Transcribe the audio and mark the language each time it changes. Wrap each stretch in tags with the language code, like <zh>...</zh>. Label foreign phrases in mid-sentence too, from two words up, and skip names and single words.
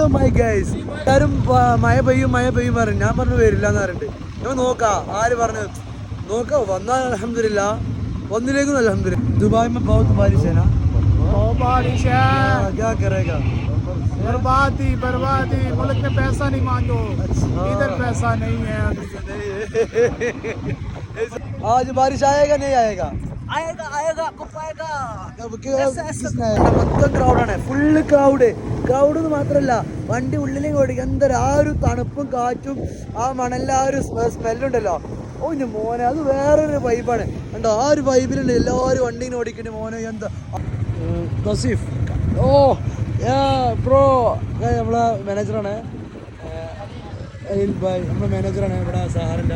<en>my guys</en> <ml>എല്ലാവരും മഴ പെയ്യും പറഞ്ഞു. ഞാൻ പറഞ്ഞു വരില്ല എന്ന് പറഞ്ഞിട്ട്. ഞാൻ നോക്കാം ആര് പറഞ്ഞു നോക്കാം. വന്നാൽ അൽഹംദുലില്ലാ, വന്നിലേക്കും അൽഹംദുലില്ലാ.</ml> <hi>दुबई में बहुत बारिश है ना? बहुत बारिश है। क्या करेगा? बर्बादी मुल्क में पैसा नहीं मांगो। इधर पैसा नहीं है। आज बारिश आएगा नहीं आएगा?</hi> <ml>മൊത്തം ക്രൗഡാണ്,</ml> <en>full crowd</en> <ml>എന്ന് മാത്രല്ല വണ്ടി ഉള്ളിലേക്ക് ഓടിക്കുക. എന്താ ആ ഒരു തണുപ്പും കാറ്റും ആ മണലിലെ ആ ഒരു സ്മെല്ലുണ്ടല്ലോ. ഓ ഇനി മോനെ അത് വേറൊരു വൈബാണ് കണ്ടോ. ആ ഒരു വൈബിലുണ്ട് എല്ലാവരും വണ്ടി ഓടിക്കണേ മോനെ. എന്താ തസീഫ്, ഓ ബ്രോ നമ്മളെ മാനേജറാണ്, നമ്മളെ മാനേജറാണ് ഇവിടെ സഹാറിൻ്റെ.</ml>